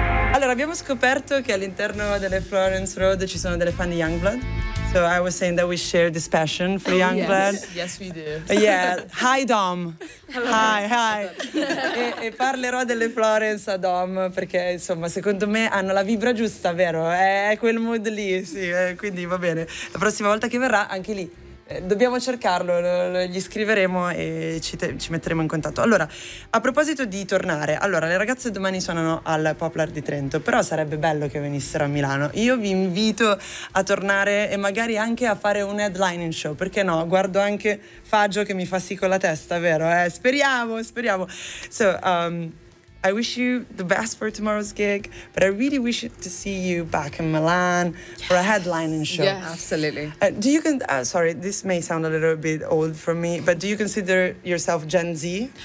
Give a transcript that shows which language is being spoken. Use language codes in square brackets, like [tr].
[it] Allora, abbiamo scoperto che all'interno delle Florence Road ci sono delle fan di Youngblood. [en] So I was saying that we share this passion for Youngblood. Yes, we do. Yeah. Hi, Dom. Hi. [it] E parlerò delle Florence a Dom, perché insomma, secondo me hanno la vibra giusta, vero? È quel mood lì, sì. Quindi va bene. La prossima volta che verrà, anche lì. Dobbiamo cercarlo, gli scriveremo e ci metteremo in contatto. Allora, a proposito di tornare, allora, le ragazze domani suonano al Poplar di Trento, però sarebbe bello che venissero a Milano. Io vi invito a tornare e magari anche a fare un headlining show, perché no? Guardo anche Faggio che mi fa sì con la testa, vero? Speriamo. [en] So, I wish you the best for tomorrow's gig, but I really wish to see you back in Milan for a headlining show. Yeah, absolutely. Sorry, this may sound a little bit old for me, but do you consider yourself Gen Z?